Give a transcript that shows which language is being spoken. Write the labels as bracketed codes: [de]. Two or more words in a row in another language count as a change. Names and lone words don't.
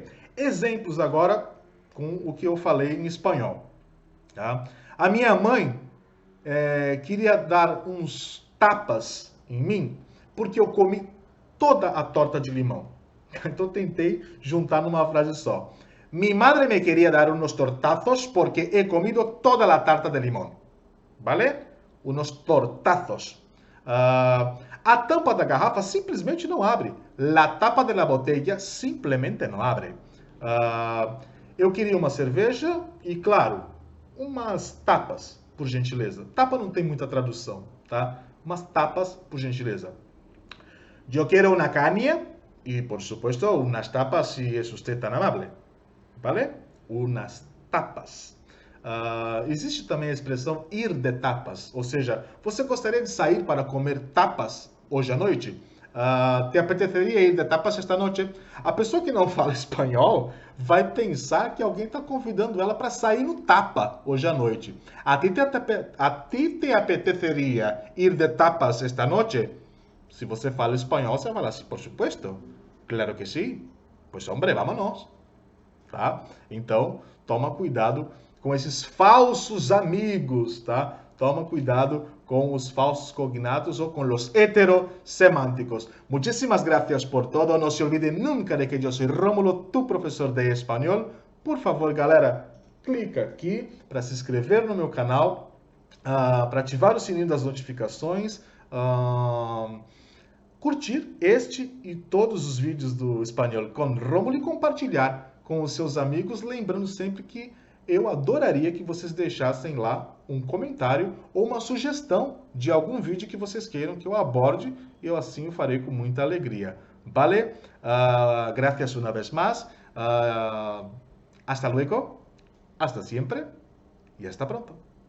[pt] Exemplos agora com o que eu falei em espanhol, tá? A minha mãe queria dar uns tapas em mim porque eu comi toda a torta de limão. Então tentei juntar numa frase só. [es] Mi madre me quería dar unos tortazos porque he comido toda la tarta de limón. ¿Vale? Unos tortazos. [pt] A tampa da garrafa simplesmente não abre. [es] La tapa de la botella [pt] simplesmente não abre. Eu queria uma cerveja e, claro, umas tapas, por gentileza. Tapa não tem muita tradução, tá? Umas tapas, por gentileza. [es] Yo quiero una caña y, por supuesto, unas tapas si es usted tan amable. ¿Vale? Unas tapas. [pt] Existe também a expressão ir de tapas, ou seja, você gostaria de sair para comer tapas hoje à noite? [es] Te apeteceria ir de tapas [pt] esta noite? A pessoa que não fala espanhol vai pensar que alguém está convidando ela para sair no tapa hoje à noite. [es] A ti te apeteceria ir de tapas [pt] esta noite? Se você fala espanhol, você vai falar assim, [es] por supuesto. [pt] Claro que sim. Pois, [es] hombre, vámonos. [pt] Tá? Então, toma cuidado com esses falsos amigos, tá? [es] Toma cuidado con los falsos cognatos o con los heterosemánticos. Muchísimas gracias por todo. No se olviden nunca de que yo soy Rómulo, tu [pt] professor de espanhol. Por favor, galera, clica aqui para se inscrever no meu canal, para ativar o sininho das notificações, curtir este e todos os vídeos do Espanhol com Rómulo e compartilhar com os seus amigos, lembrando sempre que eu adoraria que vocês deixassem lá um comentário ou uma sugestão de algum vídeo que vocês queiram que eu aborde, e eu assim o farei com muita alegria. [es] Vale? Gracias una vez más. Hasta luego, hasta siempre y hasta pronto.